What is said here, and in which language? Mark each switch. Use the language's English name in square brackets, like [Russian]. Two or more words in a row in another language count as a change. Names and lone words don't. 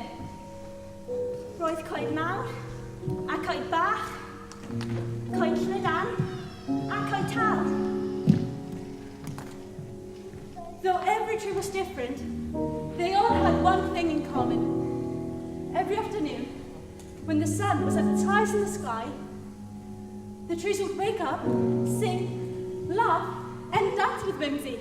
[Welsh] Roedd coed mawr, a coed bach, coed llydan, a coed tal. [English] Though every tree was different, they all had one thing in common. Every afternoon, when the sun was at its highest in the sky, the trees would wake up, sing, laugh, and dance with Whimsy.